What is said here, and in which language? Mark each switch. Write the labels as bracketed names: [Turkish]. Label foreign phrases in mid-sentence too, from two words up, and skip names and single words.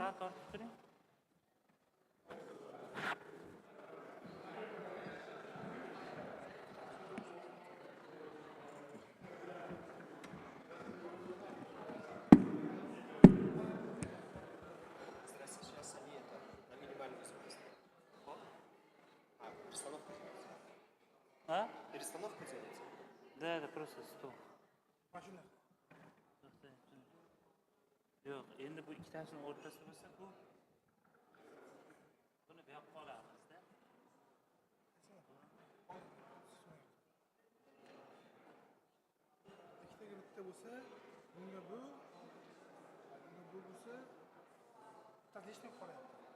[Uzbek] Sal tortib turing. [Russian] Сейчас они это на минимальную скорость. Перестановка делается. А? Перестановка делается. Да, это просто stol. [Uzbek] Mashina. Yo'q, endi bu ikkitasini o'rtasida bo'lsa bu buni bu yoqqa olamizda. Ikkitaga bitta bo'lsa, bunga bu bo'lsa, taklishni qo'yadi.